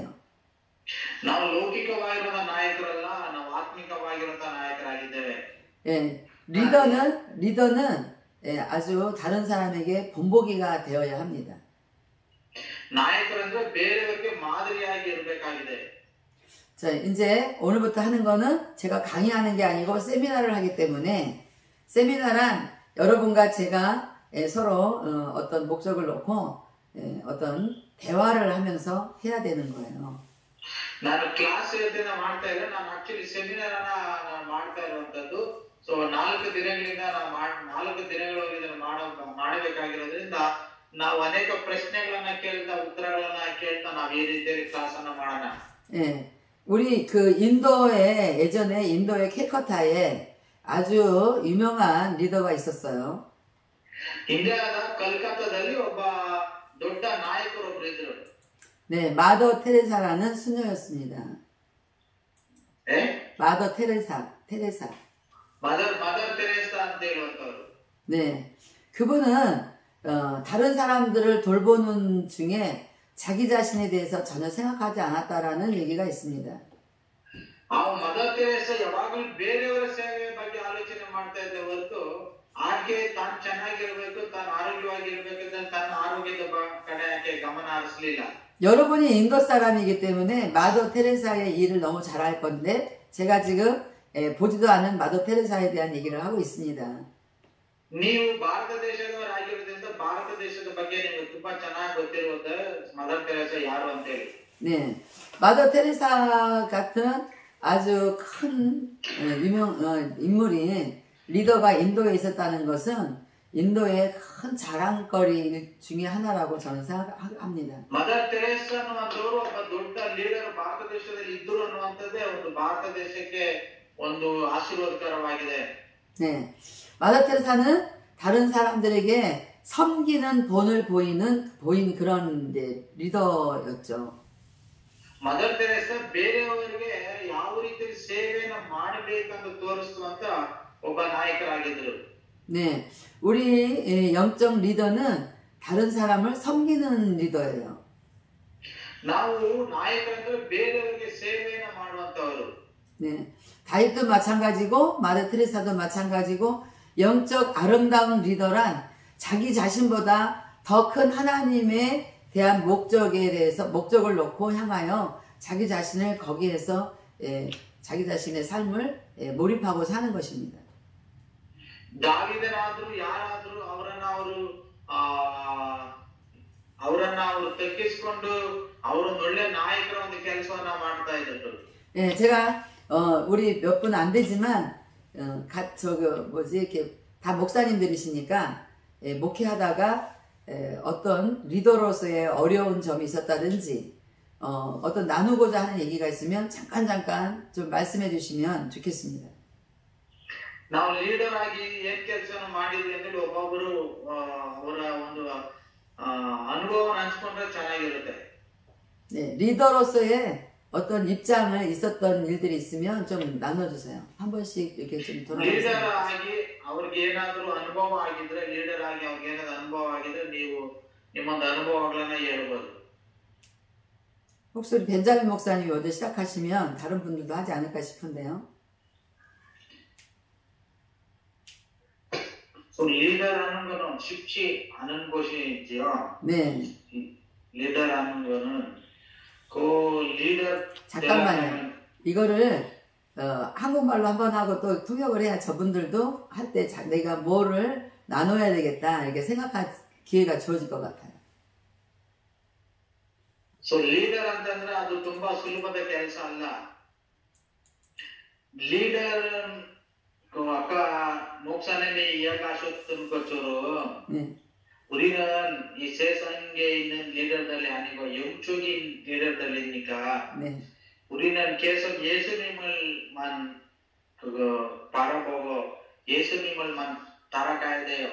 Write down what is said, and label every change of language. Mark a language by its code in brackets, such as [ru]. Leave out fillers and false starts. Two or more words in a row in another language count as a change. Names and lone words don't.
[kn] ನಾವು ಲೌಕಿಕವಾಗಿರುವ ನಾಯಕರಲ್ಲ, ನಾವು ಆತ್ಮಿಕವಾಗಿರುವಂತಹ ನಾಯಕರಾಗಿದ್ದೇವೆ. [ko] 예, 리더는 예, 아주 다른 사람에게 본보기가 되어야 합니다. [kn] 나यಕರಂದ್ರೆ ಬೇರೆಯವರಿಗೆ 마ದರಿಯಾಗಿ ಇರಬೇಕಾಗಿದೆ. [ko] 자, 이제 오늘부터 하는 거는 제가 강의하는 게 아니고 세미나를 하기 때문에 세미나란 여러분과 제가 서로 어떤 목적을 놓고 어떤 대화를 하면서 해야 되는 거예요. [kn] ನಾನು ಕ್ಲಾಸ್ ಹೇಳ್ತೇನೆ ಮಾಡ್ತಾ ಇಲ್ಲ, ನಾನು [en] actually seminar [kn] ಅನ್ನ ಮಾಡ್ತಾ ಇರುವಂತದ್ದು. ಸೊ 4 ದಿನಗಳಿಂದ ನಾವು 4 ದಿನಗಳವರೆಗೆ ಇದನ್ನು ಮಾಡಬೇಕಾಗಿರೋದ್ರಿಂದ ನಾವು ಅನೇಕ ಪ್ರಶ್ನೆಗಳನ್ನ ಕೇಳ್ತಾ ಉತ್ತರಗಳನ್ನ ಕೇಳ್ತಾ ನಾವು ಈ ರೀತಿಯಾಗಿ ಕ್ಲಾಸ್ ಅನ್ನ ಮಾಡೋಣ. [ko] 예, 우리 그 예전에 인도의 캘커타에 아주 유명한 리더가 있었어요. [kn] ಇಂಡಿಯಾದ ಕಲ್ಕತ್ತಾದಲ್ಲಿ ಒಬ್ಬ ದೊಡ್ಡ ನಾಯಕರೊಬ್ಬರು ಇದ್ರು. [ko] 네, 마더 테레사라는 수녀였습니다. 예? 마더 테레사. [kn] 마더 테레사 ಅಂತ ಹೇಳುವಂತವರು. [ko] 네, 그분은 다른 사람들을 돌보는 중에 자기 자신에 대해서 전혀 생각하지 않았다라는 얘기가 있습니다. [kn] ಮದರ್ ತೆರೇಸಾ ಯಾವಾಗಲೂ ಬೇರೆಯವರ ಸೇವೆ ಬಗ್ಗೆ ಆಲೋಚನೆ ಮಾಡ್ತಾ ಇದ್ದ ಹೊರತು ಆಕೆ ತಾನು ಚೆನ್ನಾಗಿರ್ಬೇಕು, ತಾನು ಆರೋಗ್ಯವಾಗಿರ್ಬೇಕು, ತನ್ನ ಆರೋಗ್ಯದ ಕಡೆ ಆಕೆ ಗಮನ ಹರಿಸಲಿಲ್ಲ. [ko] 여러분이 인도 사람이기 때문에 마더 테레사의 일을 너무 잘할 건데 제가 지금 보지도 않은 마더 테레사에 대한 얘기를 하고 있습니다. [kn] ನೀವು ಭಾರತ ದೇಶದವರಾಗಿರೋದ್ರಿಂದ ಭಾರತ ದೇಶದ ಬಗ್ಗೆ ನಿಮಗೆ ತುಂಬಾ ಚೆನ್ನಾಗಿ ಗೊತ್ತಿರುವುದು ಮದರ್ ತೆರೇಸಾ ಯಾರು ಅಂತ ಹೇಳಿ. [ko] 네, 마더 테레사 같은 아주 큰 인물인 리더가 인도에 있었다는 것은 인도의 큰 자랑거리 중에 하나라고 저는 생각합니다. [kn] ಮದರ್ ತೆರೇಸಾ ಅನ್ನುವಂತವರು ಒಬ್ಬ ದೊಡ್ಡ ಲೀಡರ್ ಭಾರತ ದೇಶದಲ್ಲಿ ಇದ್ದರು ಅನ್ನುವಂಥದ್ದೇ ಒಂದು ಭಾರತ ದೇಶಕ್ಕೆ ಒಂದು ಆಶೀರ್ವಾದಕರವಾಗಿದೆ. [ko] 네, 마더 테레사는 다른 사람들에게 섬기는 본을 보인 그런 리더였죠. [kn] ಮದರ್ ತೆರೇಸಾ ಬೇರೆಯವರಿಗೆ ಯಾವ ರೀತಿ ಸೇವೆಯನ್ನು ಮಾಡಬೇಕಂತ ತೋರಿಸುವಂತ ಒಬ್ಬ ನಾಯಕರಾಗಿದ್ದರು. [ko] 네, 우리 영적 리더는 다른 사람을 섬기는 리더예요. [kn] ನಾವು ನಾಯಕರಂದ್ರೆ ಬೇರೆಯವರಿಗೆ ಸೇವೆಯನ್ನು ಮಾಡುವಂತವರು. [ko] 네, 다윗도 마찬가지고 마더 테레사도 마찬가지고 영적 아름다운 리더란 자기 자신보다 더 큰 하나님에 대한 목적을 놓고 향하여 자기 자신을 거기에서 자기 자신의 삶을 몰입하고 사는 것입니다. [kn] ದಾವೀದನಾದರೂ ಯಾರಾದರೂ ಅವರನ್ನ ಅವರು ತಗ್ಗಿಸಿಕೊಂಡು ಅವರೊಂದು ಒಳ್ಳೆ ನಾಯಕರ ಒಂದು ಕೆಲಸವನ್ನ ಮಾಡ್ತಾ ಇದ್ರು. [ko] 예, 제가 우리 몇 분 안 되지만 이렇게 다 목사님들이시니까 목회하다가 어떤 리더로서의 어려운 점이 있었다든지 어떤 나누고자 하는 얘기가 있으면 잠깐 좀 말씀해 주시면 좋겠습니다. [kn] ನಾವು ಲೀಡರ್ ಆಗಿ ಏನ್ ಕೆಲಸವನ್ನು ಮಾಡಿದ್ವಿ ಅಂದ್ರೆ ಒಬ್ಬೊಬ್ಬರು ಅವರ ಒಂದು ಅನುಭವವನ್ನು ಹಂಚಿಕೊಂಡ್ರೆ ಚೆನ್ನಾಗಿರುತ್ತೆ. [ko] 네, 리더로서의 어떤 입장을 있었던 일들이 있으면 좀 나눠주세요. 한 번씩 이렇게 좀 돌아보세요. [kn] ಲೀಡರ್ ಆಗಿ ಅವ್ರಿಗೆ ಏನಾದರೂ ಅನುಭವ ಆಗಿದ್ರೆ, ಲೀಡರ್ ಆಗಿ ಅವ್ರಿಗೆ ಏನಾದರೂ ಅನುಭವ ಆಗಿದ್ರೆ ನೀವು ನಿಮ್ಮೊಂದು ಅನುಭವಗಳನ್ನ ಹೇಳ್ಬೋದು. [ko] 혹시 우리 벤자민 목사님이 먼저 시작하시면 다른 분들도 하지 않을까 싶은데요. 리더 하는 거는 쉽지 않은 것이지요. 네. 리더 하는 거는 그 리더 잠깐만요. 이거를 한국말로 한번 하고 또 통역을 해야 저분들도 할 때 내가 뭐를 나눠야 되겠다 이렇게 생각할 기회가 주어질 것 같아요. [en] so leader [kn] ಅಂತಂದ್ರೆ ಅದು ತುಂಬಾ ಸುಲಭದ ಕೆಲಸ ಅಲ್ಲ. [ko] 리더는 그 아까 목사님이 이야기하셨던 것처럼 네. 우리는 이 세상에 있는 리더들이 아니고 영적인 리더들이니까 네. 우리는 계속 예수님을만 그거 바라보고 예수님을만 따라가야 돼요.